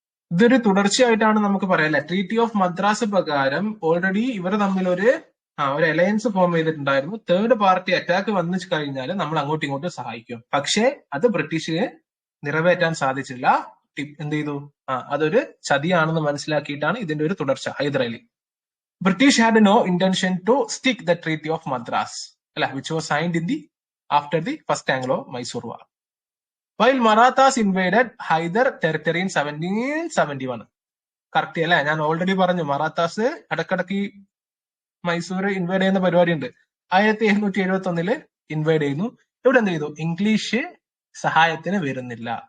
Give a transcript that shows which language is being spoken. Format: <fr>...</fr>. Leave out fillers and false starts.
<ml>ഇതൊരു തുടർച്ചയായിട്ടാണ് നമുക്ക് പറയാം അല്ലെ. ട്രീറ്റി ഓഫ് മദ്രാസ് പ്രകാരം ഓൾറെഡി ഇവർ തമ്മിൽ ഒരു അലയൻസ് ഫോം ചെയ്തിട്ടുണ്ടായിരുന്നു. തേർഡ് പാർട്ടി അറ്റാക്ക് വന്നു കഴിഞ്ഞാൽ നമ്മൾ അങ്ങോട്ടും ഇങ്ങോട്ടും സഹായിക്കും. പക്ഷേ അത് ബ്രിട്ടീഷിന് നിറവേറ്റാൻ സാധിച്ചില്ല. എന്ത് ചെയ്തു, അതൊരു ചതിയാണെന്ന് മനസ്സിലാക്കിയിട്ടാണ് ഇതിന്റെ ഒരു തുടർച്ച.</ml> <en>Hyder Ali British had no intention to stick the Treaty of Madras, which was signed after the First Anglo-Mysore War. While Marathas invaded Hyder territory in 1771.</en> <ml>Correct അല്ലെ, ഞാൻ ഓൾറെഡി പറഞ്ഞു മറാത്താസ് ഇടക്കിടക്ക് മൈസൂർ ഇൻവൈഡ് ചെയ്യുന്ന പരിപാടി ഉണ്ട്. 1771 ഇൻവൈഡ് ചെയ്യുന്നു. ഇവിടെ എന്ത് ചെയ്തു, ഇംഗ്ലീഷ് സഹായത്തിന് വരുന്നില്ല.</ml>